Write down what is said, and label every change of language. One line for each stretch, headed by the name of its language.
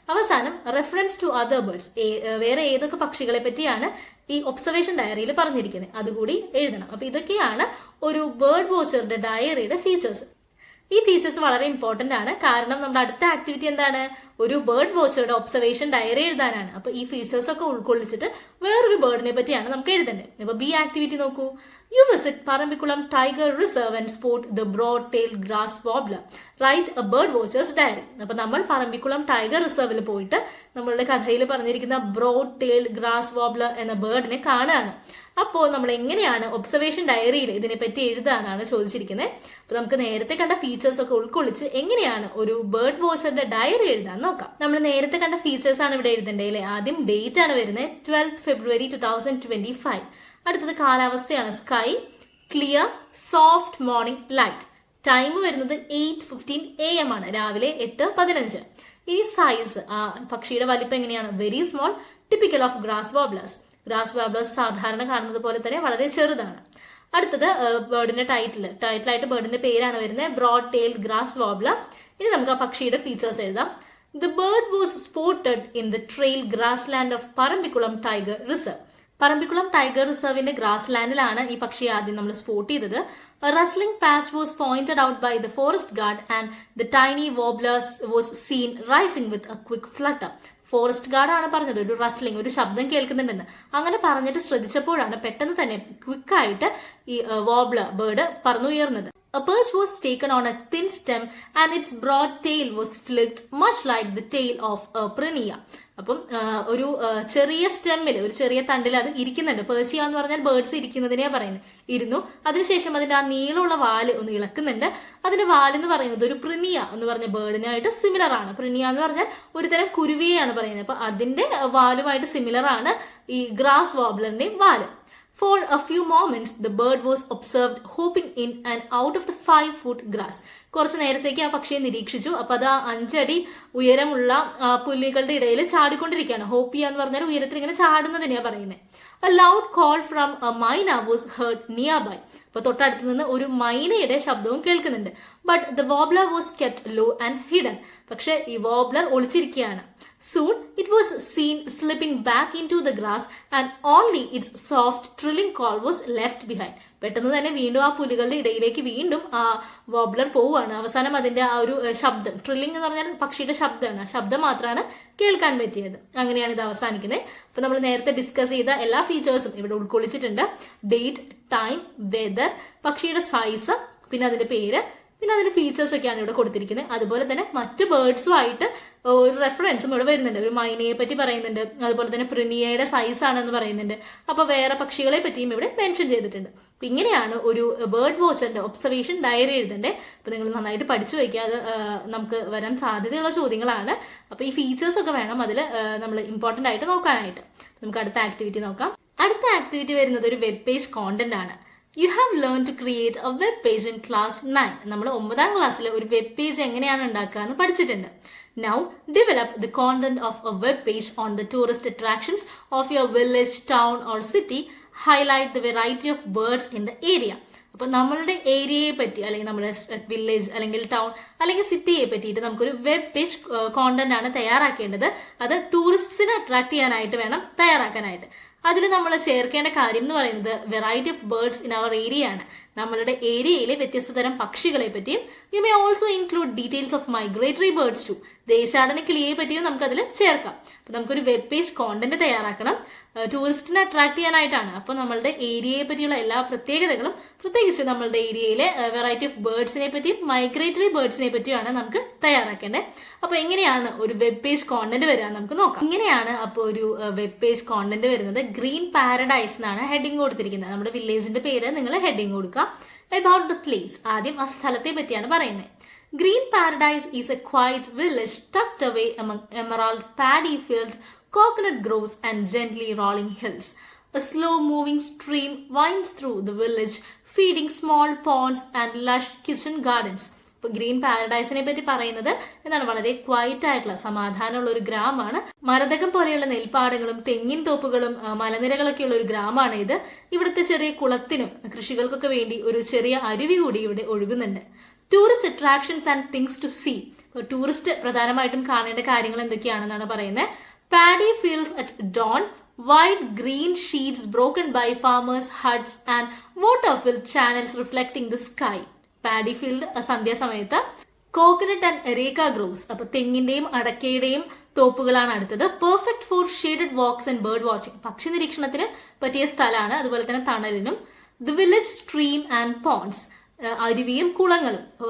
Malayalam: അവസാനം
English: reference to other birds,
Malayalam: വേറെ ഏതൊക്കെ പക്ഷികളെ പറ്റിയാണ് ഈ ഒബ്സർവേഷൻ ഡയറിയിൽ പറഞ്ഞിരിക്കുന്നത് അതുകൂടി എഴുതണം. അപ്പൊ ഇതൊക്കെയാണ് ഒരു ബേർഡ് വാച്ചറുടെ ഡയറിയുടെ ഫീച്ചേഴ്സ്. ഈ ഫീച്ചേഴ്സ് വളരെ ഇമ്പോർട്ടന്റ് ആണ്, കാരണം നമ്മുടെ അടുത്ത ആക്ടിവിറ്റി എന്താണ്, ഒരു ബേർഡ് വാച്ചറുടെ ഒബ്സർവേഷൻ ഡയറി എഴുതാനാണ്. അപ്പൊ ഈ ഫീച്ചേഴ്സ് ഒക്കെ ഉൾക്കൊള്ളിച്ചിട്ട് വേറൊരു ബേർഡിനെ പറ്റിയാണ് നമുക്ക് എഴുതേണ്ടത്. അപ്പൊ ബി ആക്ടിവിറ്റി നോക്കൂ.
English: You visit Parambiculam Tiger Reserve and spot the broad-tailed grass wobbler. Write a bird watcher's diary.
Malayalam: അപ്പൊ നമ്മൾ പറമ്പിക്കുളം ടൈഗർ റിസർവിൽ പോയിട്ട് നമ്മളുടെ കഥയിൽ പറഞ്ഞിരിക്കുന്ന ബ്രോഡ് ടെയിൽഡ് ഗ്രാസ് വോബ്ലർ എന്ന ബേർഡിനെ കാണുകയാണ്. അപ്പോൾ നമ്മൾ എങ്ങനെയാണ് ഒബ്സർവേഷൻ ഡയറിയിൽ ഇതിനെപ്പറ്റി എഴുതാനാണ് ചോദിച്ചിരിക്കുന്നത്. അപ്പൊ നമുക്ക് നേരത്തെ കണ്ട ഫീച്ചേഴ്സ് ഒക്കെ ഉൾക്കൊള്ളിച്ച് എങ്ങനെയാണ് ഒരു ബേർഡ് വാച്ചറിന്റെ ഡയറി എഴുതാൻ നോക്കാം. നമ്മൾ നേരത്തെ കണ്ട ഫീച്ചേഴ്സ് ആണ് ഇവിടെ എഴുതേണ്ടത് അല്ലേ. ആദ്യം ഡേറ്റ് ആണ് വരുന്നത്, 12th February 2025. അടുത്തത് കാലാവസ്ഥയാണ്,
English: Sky clear soft morning light.
Malayalam: Time വരുന്നത് 8:15 AM ആണ്, രാവിലെ 8:15. ഇനി സൈസ്, പക്ഷിയുടെ വലിപ്പം എങ്ങനെയാണ്,
English: Very small, typical of grass warblers.
Malayalam: Grass വോബ്ലേഴ്സ് സാധാരണ കാണുന്നത് പോലെ തന്നെ വളരെ ചെറുതാണ്. അടുത്തത് ബേർഡിന്റെ ടൈറ്റിലായിട്ട് ബേർഡിന്റെ പേരാണ് വരുന്നത്, ബ്രോഡ് ടെയിൽഡ് ഗ്രാസ് വോബ്ലർ. ഇനി നമുക്ക് ആ പക്ഷിയുടെ ഫീച്ചേഴ്സ് എഴുതാം.
English: The bird was spotted in the trail grassland of Parambiculam Tiger Reserve.
Malayalam: Parambikulam tiger റിസർവിന്റെ grass ലാൻഡിലാണ് ഈ പക്ഷിയെ ആദ്യം നമ്മൾ സ്പോട്ട് ചെയ്തത്.
English: Rustling past was pointed out by the forest guard and the tiny warblers was seen rising with a quick flutter.
Malayalam: Forest guard ആണ് പറഞ്ഞത് ഒരു wrestling, ഒരു ശബ്ദം കേൾക്കുന്നുണ്ടെന്ന്. അങ്ങനെ പറഞ്ഞിട്ട് ശ്രദ്ധിച്ചപ്പോഴാണ് പെട്ടെന്ന് തന്നെ ക്വിക്കായിട്ട് ഈ വോബ്ലർ bird പറന്നുയർന്നത്.
English: A perch was taken on a thin stem and its broad tail was flicked much like the tail of a prinia.
Malayalam: അപ്പം ഒരു ചെറിയ സ്റ്റെമ്മിൽ, ഒരു ചെറിയ തണ്ടിൽ അത് ഇരിക്കുന്നുണ്ട്. പേർച്ചിയ എന്ന് പറഞ്ഞാൽ ബേർഡ്സ് ഇരിക്കുന്നതിനെയാ പറയുന്നത്. ഇരുന്നു, അതിനുശേഷം അതിന്റെ ആ നീളമുള്ള വാല് ഒന്ന് ഇളക്കുന്നുണ്ട്. അതിന്റെ വാലെന്ന് പറയുന്നത് ഒരു പ്രിനിയ എന്ന് പറഞ്ഞ ബേർഡിനായിട്ട് സിമിലർ ആണ്. പ്രിനിയ എന്ന് പറഞ്ഞാൽ ഒരു തരം കുരുവിയെയാണ് പറയുന്നത്. അപ്പൊ അതിന്റെ വാലുമായിട്ട് സിമിലർ ആണ് ഈ ഗ്രാസ് വോബ്ലറിന്റെയും വാല്.
English: For a few moments, the bird was observed hopping in and out of the 5-foot grass.
Malayalam: കുറച്ചു നേരത്തേക്ക് ആ പക്ഷിയെ നിരീക്ഷിച്ചു. അപ്പൊ അത് 5 അടി ഉയരമുള്ള പുല്ലുകളുടെ ഇടയിൽ ചാടിക്കൊണ്ടിരിക്കുകയാണ്. ഹോപ്പ് ചെയ്യാന്ന് പറഞ്ഞാൽ ഉയരത്തിൽ ഇങ്ങനെ ചാടുന്നതിനെയാ പറയുന്നത്.
English: A loud call from a myna was heard nearby.
Malayalam: അപ്പൊ തൊട്ടടുത്ത് നിന്ന് ഒരു മൈനയുടെ ശബ്ദവും കേൾക്കുന്നുണ്ട്.
English: But the warbler was kept low and hidden.
Malayalam: പക്ഷെ ഈ വോബ്ലർ ഒളിച്ചിരിക്കുകയാണ്.
English: Soon it was seen slipping back into the grass and only its soft trilling call was left behind.
Malayalam: പെട്ടെന്ന് തന്നെ വീണ്ടും ആ പുലികളുടെ ഇടയിലേക്ക് വീണ്ടും ആ വോബ്ലർ പോവുകയാണ്. അവസാനം അതിന്റെ ആ ഒരു ശബ്ദം, ട്രില്ലിംഗ് എന്ന് പറഞ്ഞാൽ പക്ഷിയുടെ ശബ്ദമാണ്, ആ ശബ്ദം മാത്രമാണ് കേൾക്കാൻ പറ്റിയത്. അങ്ങനെയാണ് ഇത് അവസാനിക്കുന്നത്. അപ്പൊ നമ്മൾ നേരത്തെ ഡിസ്കസ് ചെയ്ത എല്ലാ ഫീച്ചേഴ്സും ഇവിടെ ഉൾക്കൊള്ളിച്ചിട്ടുണ്ട്. ഡേറ്റ്, ടൈം, വെദർ, പക്ഷിയുടെ സൈസ്, പിന്നെ അതിന്റെ പേര്, പിന്നെ അതിന്റെ ഫീച്ചേഴ്സ് ഒക്കെയാണ് ഇവിടെ കൊടുത്തിരിക്കുന്നത്. അതുപോലെ തന്നെ മറ്റ് ബേർഡ്സുമായിട്ട് ഒരു റെഫറൻസും ഇവിടെ വരുന്നുണ്ട്. ഒരു മൈനയെ പറ്റി പറയുന്നുണ്ട്, അതുപോലെ തന്നെ പ്രിനിയയുടെ സൈസ് ആണെന്ന് പറയുന്നുണ്ട്. അപ്പൊ വേറെ പക്ഷികളെ പറ്റിയും ഇവിടെ മെൻഷൻ ചെയ്തിട്ടുണ്ട്. അപ്പൊ ഇങ്ങനെയാണ് ഒരു ബേർഡ് വാച്ചറിന്റെ ഒബ്സർവേഷൻ ഡയറി എഴുതേണ്ടത്. അപ്പൊ നിങ്ങൾ നന്നായിട്ട് പഠിച്ചു വയ്ക്കുക, അത് നമുക്ക് വരാൻ സാധ്യതയുള്ള ചോദ്യങ്ങളാണ്. അപ്പൊ ഈ ഫീച്ചേഴ്സ് ഒക്കെ വേണം അതിൽ നമ്മൾ ഇമ്പോർട്ടന്റ് ആയിട്ട് നോക്കാനായിട്ട്. നമുക്ക് അടുത്ത ആക്ടിവിറ്റി നോക്കാം. അടുത്ത ആക്ടിവിറ്റി വരുന്നത് ഒരു വെബ് പേജ് കോണ്ടന്റ് ആണ്.
English: You have learned to create a web page in class 9.
Malayalam: നമ്മൾ 9ാം ക്ലാസ്സിൽ ഒരു വെബ് പേജ് എങ്ങനെയാണ് ഉണ്ടാക്കുക എന്ന് പഠിച്ചിട്ടുണ്ട്.
English: Now develop the content of a web page on the tourist attractions of your village, town or city. Highlight the variety of birds in the area.
Malayalam: അപ്പൊ നമ്മളുടെ ഏരിയയെ പറ്റി, അല്ലെങ്കിൽ നമ്മുടെ വില്ലേജ് അല്ലെങ്കിൽ ടൗൺ അല്ലെങ്കിൽ സിറ്റിയെ പറ്റിയിട്ട് നമുക്കൊരു വെബ് പേജ് കോണ്ടന്റ് ആണ് തയ്യാറാക്കേണ്ടത്. അത് ടൂറിസ്റ്റ്സിനെ അട്രാക്ട് ചെയ്യാനായിട്ട് വേണം തയ്യാറാക്കാനായിട്ട്. അതിൽ നമ്മൾ ചേർക്കേണ്ട കാര്യം എന്ന് പറയുന്നത്
English: variety of birds in our area
Malayalam: ആണ്. നമ്മളുടെ ഏരിയയിലെ വ്യത്യസ്ത തരം പക്ഷികളെ പറ്റിയും
English: You may also include details of migratory birds too.
Malayalam: ദേശാടന കിളിയെ പറ്റിയും നമുക്ക് അതിൽ ചേർക്കാം. അപ്പൊ നമുക്കൊരു വെബ് പേജ് കോണ്ടന്റ് തയ്യാറാക്കണം, ടൂറിസ്റ്റിനെ അട്രാക്ട് ചെയ്യാനായിട്ടാണ്. അപ്പോൾ നമ്മളുടെ ഏരിയയെ പറ്റിയുള്ള എല്ലാ പ്രത്യേകതകളും, പ്രത്യേകിച്ച് നമ്മളുടെ ഏരിയയിലെ വെറൈറ്റി ഓഫ് ബേർഡ്സിനെ പറ്റിയും മൈഗ്രേറ്ററി ബേർഡ്സിനെ പറ്റിയുമാണ് നമുക്ക് തയ്യാറാക്കേണ്ടത്. അപ്പൊ എങ്ങനെയാണ് ഒരു വെബ് പേജ് കോണ്ടന്റ് വരിക നമുക്ക് നോക്കാം. ഇങ്ങനെയാണ് അപ്പോൾ ഒരു വെബ് പേജ് കോണ്ടന്റ് വരുന്നത്. ഗ്രീൻ പാരഡൈസ് എന്നാണ് ഹെഡിങ് കൊടുത്തിരിക്കുന്നത്. നമ്മുടെ വില്ലേജിന്റെ പേര് നിങ്ങൾ ഹെഡിങ് കൊടുക്കുക.
English: About the place,
Malayalam: ആദ്യം ആ സ്ഥലത്തെ പറ്റിയാണ് പറയുന്നത്. Green Paradise is a quiet village tucked away among emerald paddy fields, coconut groves and gently rolling hills. A slow-moving stream winds through the village, feeding small ponds and lush kitchen gardens. Green പാരഡൈസിനെ പറ്റി പറയുന്നത് എന്താണ്, വളരെ quiet ആയിട്ടുള്ള സമാധാനമുള്ള ഒരു ഗ്രാമമാണ്. മരതകം പോലെയുള്ള നെൽപ്പാടങ്ങളും തെങ്ങിൻ തോപ്പുകളും മലനിരകളൊക്കെ ഉള്ള ഒരു ഗ്രാമമാണ് ഇത്. ഇവിടുത്തെ ചെറിയ കുളത്തിനും കൃഷികൾക്കൊക്കെ വേണ്ടി ഒരു ചെറിയ അരുവി കൂടി ഇവിടെ ഒഴുകുന്നുണ്ട്.
English: Tourist attractions and things to see.
Malayalam: Tourist പ്രധാനമായിട്ടും കാണേണ്ട കാര്യങ്ങൾ എന്തൊക്കെയാണെന്നാണ് പറയുന്നത്.
English: Paddy fields at dawn, wide green sheets broken by farmers' huts and water-filled channels reflecting the sky.
Malayalam: Paddy field സന്ധ്യാസമയത്ത്.
English: coconut and areca groves,
Malayalam: അപ്പൊ തെങ്ങിന്റെയും അടക്കയുടെയും തോപ്പുകളാണ് അടുത്തത്.
English: perfect for shaded walks and bird watching,
Malayalam: പക്ഷി നിരീക്ഷണത്തിന് പറ്റിയ സ്ഥലമാണ്, അതുപോലെ തന്നെ തണലിനും.
English: the village stream and ponds,
Malayalam: അരുവിയും കുളങ്ങളും.